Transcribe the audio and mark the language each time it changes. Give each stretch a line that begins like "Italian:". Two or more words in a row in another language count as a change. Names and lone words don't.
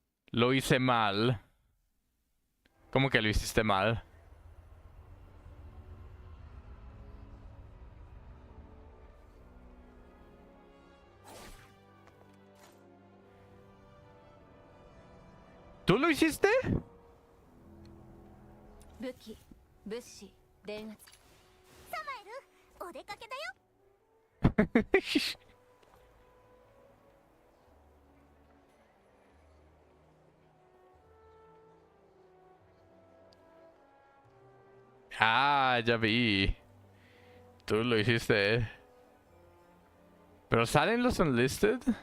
Spanish: Lo hice mal. ¿Cómo que lo hiciste mal? ¿Tú lo hiciste? 武器物資電圧
Japanese: サマエルお出かけだよ。
Spanish: Ah, ya vi. Tú lo hiciste. ¿Pero salen los unlisted?